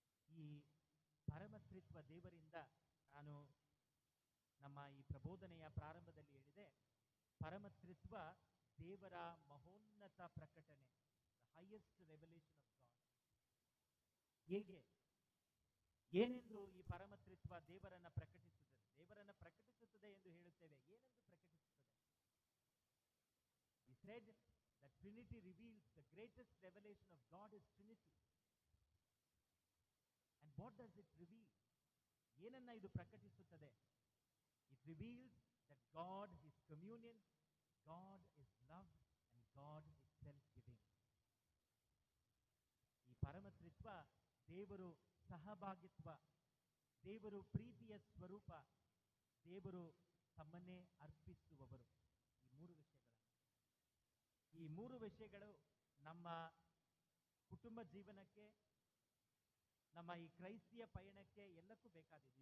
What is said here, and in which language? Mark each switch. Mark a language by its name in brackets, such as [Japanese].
[Kannada] ಈ ಪರಮತ್ರಿತ್ವ ದೇವರಿಂದ ನಾನು ನಮ್ಮ ಈ ಪ್ರಬೋಧನೆಯ ಪ್ರಾರಂಭದಲ್ಲಿ ಹೇಳಿದೆ, ಪರಮತ್ರಿತ್ವ ದೇವರ ಮಹೋನ್ನತ ಪ್ರಕಟಣೆ, the highest revolution of god. ಹೇಗೆ, ಏನೆಂದು ಈ ಪರಮತ್ರಿತ್ವ ದೇವರನ್ನ ಪ್ರಕಟಿಸುತ್ತದೆ? ದೇವರನ್ನ ಪ್ರಕಟಿಸುತ್ತದೆ ಎಂದು ಹೇಳುತ್ತೇವೆ, ಏನೆಂದು ಪ್ರಕಟಿಸುತ್ತದೆ? [English] We said that Trinity reveals the greatest revelation of God is Trinity. And what does it reveal? ಏನನ್ನ ಇದು ಪ್ರಕಟಿಸುತ್ತದೆ? It reveals that God is communion, God is love, and God is self-giving. [Kannada] ಈ ಪರಮತ್ರಿತ್ವ ದೇವರು ಸಹಭಾಗಿತ್ವ, ದೇವರು ಪ್ರೀತಿಯ ಸ್ವರೂಪ, ದೇವರು ತಮ್ಮನ್ನೇ ಅರ್ಪಿಸುವವರು. ಈ ಮೂರು ವಿಷಯಗಳು ನಮ್ಮ ಕುಟುಂಬ ಜೀವನಕ್ಕೆ, ನಮ್ಮ ಈ ಕ್ರೈಸ್ತಿಯ ಪಯಣಕ್ಕೆ ಎಲ್ಲಕ್ಕೂ ಬೇಕಾದಿದೆ.